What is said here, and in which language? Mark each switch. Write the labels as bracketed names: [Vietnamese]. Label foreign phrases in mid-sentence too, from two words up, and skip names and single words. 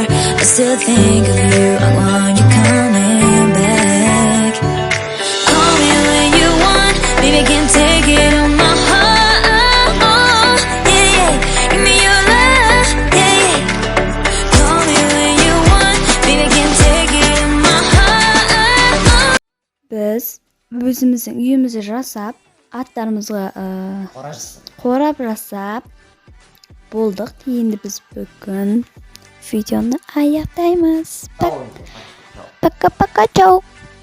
[English] I still think of you. I want you coming back. Call me when you want, baby, I can't take it on my heart. Yeah, yeah, give me your love. Yeah, yeah. Call me when you want, baby, I can't take it on my heart. [Kazakh] Biz özümüzün үйümüzü жасап, аттарымызға қорап жасап болдық. Енді біз бүгін видеоны аяқтаймыз. [Russian] Пока-пока, чау.